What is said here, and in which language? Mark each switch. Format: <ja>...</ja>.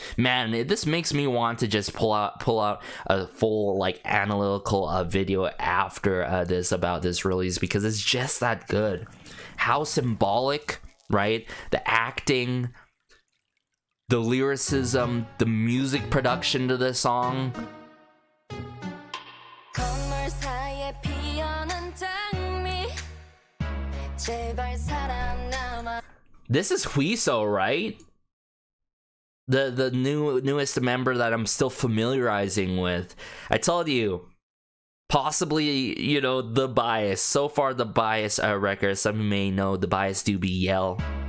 <en>Man, this makes me want to just pull out a full like analytical video after this about this release, because it's just that good. How symbolic, right? The acting, the lyricism, the music production to this song.</en> <ko>사이에 피어난 장미 제발 살아남아.</ko> <en>This is Huiso, right? The newest member that I'm still familiarizing with. I told you, possibly, you know, the bias. So far, the bias record, some may know the bias do be Yell.</en>